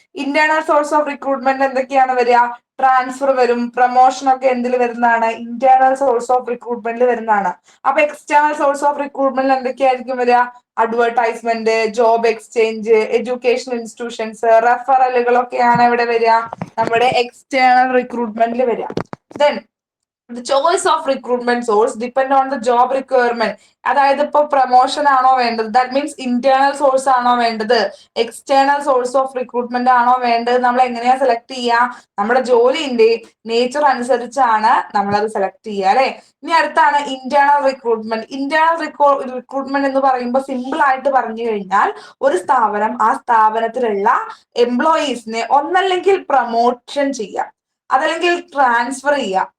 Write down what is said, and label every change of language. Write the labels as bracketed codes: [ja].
[ml] Internal source of recruitment എന്തൊക്കെയാണ് വരിക? Transfer വരും, പ്രൊമോഷൻ ഒക്കെ എന്തിൽ വരുന്നതാണ്? ഇന്റേണൽ സോഴ്സ് ഓഫ് റിക്രൂട്ട്മെന്റിൽ വരുന്നതാണ്. അപ്പൊ എക്സ്റ്റേണൽ സോഴ്സ് ഓഫ് റിക്രൂട്ട്മെന്റിൽ എന്തൊക്കെയായിരിക്കും വരിക? Advertisement, job exchange, educational institutions, റെഫറലുകളൊക്കെയാണ് ഇവിടെ വരിക, നമ്മുടെ എക്സ്റ്റേണൽ റിക്രൂട്ട്മെന്റിൽ വരിക. [en] Then the choice of recruitment source depend on the job requirement. [ml] അതായത് ഇപ്പൊ പ്രൊമോഷൻ ആണോ വേണ്ടത്, [en] that means [ml] ഇന്റേണൽ സോഴ്സ് ആണോ വേണ്ടത്, എക്സ്റ്റേണൽ സോഴ്സ് ഓഫ് റിക്രൂട്ട്മെന്റ് ആണോ വേണ്ടത്, നമ്മൾ എങ്ങനെയാ സെലക്ട് ചെയ്യുക? നമ്മുടെ ജോലിന്റെ നേച്ചർ അനുസരിച്ചാണ് നമ്മൾ അത് സെലക്ട് ചെയ്യുക അല്ലെ. ഇനി അടുത്താണ് ഇന്റേണൽ റിക്രൂട്ട്മെന്റ്. ഇന്റേണൽ റിക്രൂട്ട്മെന്റ് എന്ന് പറയുമ്പോൾ സിമ്പിൾ ആയിട്ട് പറഞ്ഞു കഴിഞ്ഞാൽ ഒരു സ്ഥാപനം ആ സ്ഥാപനത്തിലുള്ള എംപ്ലോയീസിനെ ഒന്നല്ലെങ്കിൽ പ്രൊമോഷൻ ചെയ്യുക, അതല്ലെങ്കിൽ ട്രാൻസ്ഫർ ചെയ്യുക.